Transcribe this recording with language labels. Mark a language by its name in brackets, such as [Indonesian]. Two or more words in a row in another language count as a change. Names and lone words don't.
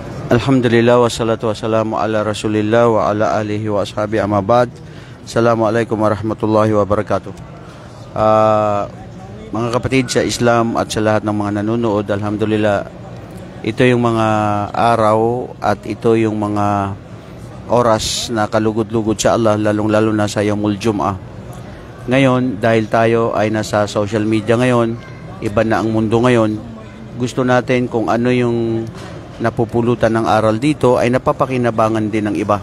[Arabic] الحمد لله والصلاة والسلام على رسول الله وعلى آله وأصحابه أما بعد. السلام عليكم ورحمة الله وبركاته. [Filipino] Mga kapatid sa Islam at sa lahat ng mga nanonood, alhamdulillah, ito yung mga araw at ito yung mga oras na kalugod-lugod sa Allah, lalong-lalo na sa [Arabic] يوم الجمعة. [Filipino] Ngayon, dahil tayo ay nasa [English] social media [Filipino] ngayon, iba na ang mundo ngayon, gusto natin kung ano yung napupulutan ng aral dito ay napapakinabangan din ng iba.